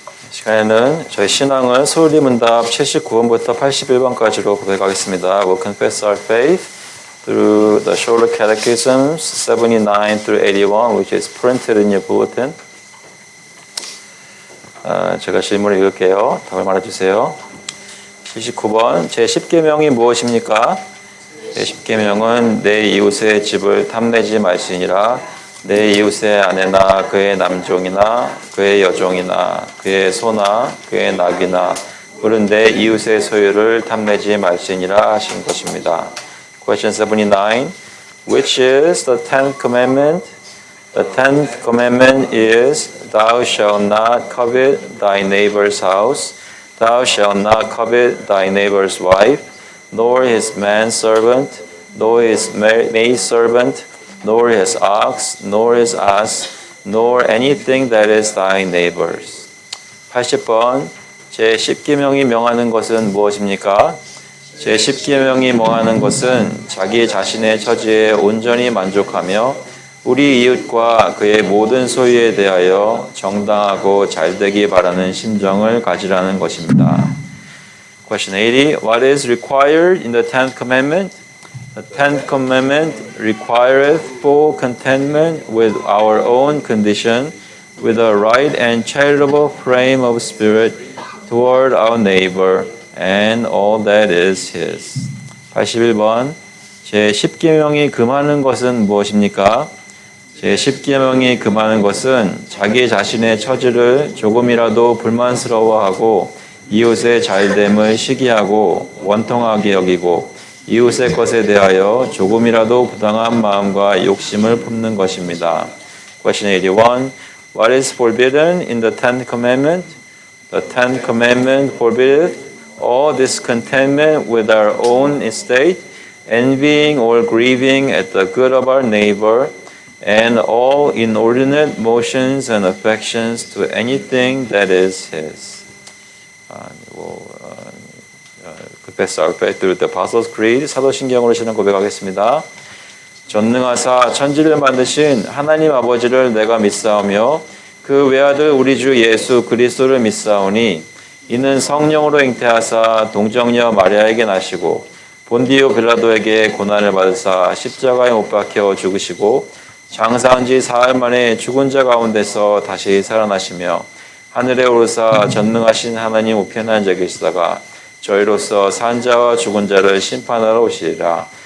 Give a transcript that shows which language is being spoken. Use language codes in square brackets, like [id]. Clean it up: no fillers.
[ko] 시간에는 저희 신앙을 소리문답 79번부터 81번까지로 고백하겠습니다. [en] We'll confess our faith through the shorter catechisms 79 through 81, which is printed in your bulletin. [ko] 제가 질문을 읽을게요. 답을 말해주세요. 79번 제10계명이 무엇입니까? 제10계명은 내 이웃의 집을 탐내지 말지니라. 내 이웃의 아내나 그의 남종이나 그의 여종이나 그의 소나 그의 낙이나 물은 내 이웃의 소유를 탐내지 말지니라 하신 것입니다. [en] Question 79. Which is the 10th commandment? The 10th commandment is Thou shalt not covet thy neighbor's house. Thou shalt not covet thy neighbor's wife, nor his manservant, nor his maidservant, nor his ox, nor his ass, nor anything that is thy neighbor's. [ko] 80번 제10계명이 명하는 것은 무엇입니까? 제10계명이 명하는 것은 자기 자신의 처지에 온전히 만족하며 우리 이웃과 그의 모든 소유에 대하여 정당하고 잘되기 바라는 심정을 가지라는 것입니다. [en] Question 80. What is required in the 10th commandment? The 10th commandment requireth full contentment with our own condition, with a right and charitable frame of spirit toward our neighbor and all that is his. [ko] 81번 제10계명이 금하는 것은 무엇입니까? 제10계명이 금하는 것은 자기 자신의 처지를 조금이라도 불만스러워하고 이웃의 잘됨을 시기하고 원통하게 여기고 이웃의 것에 대하여 조금이라도 부당한 마음과 욕심을 품는 것입니다. [en] Question 81. What is forbidden in the 10th commandment? The 10th commandment forbiddeth all discontentment with our own estate, envying or grieving at the good of our neighbor, and all inordinate motions and affections to anything that is his. Confess our faith through the Apostles' Creed. [ko] 사도신경으로 신앙 고백하겠습니다. 전능하사 천지를 만드신 하나님 아버지를 내가 믿사오며 그 외아들 우리 주 예수 그리스도를 믿사오니 이는 성령으로 잉태하사 동정녀 마리아에게 나시고 본디오 빌라도에게 고난을 받으사 십자가에 못 박혀 죽으시고 장사한 지 사흘 만에 죽은 자 가운데서 다시 살아나시며 하늘에 오르사 전능하신 하나님 우편한 자 계시다가 저희로서 산 자와 죽은 자를 심판하러 오시리라.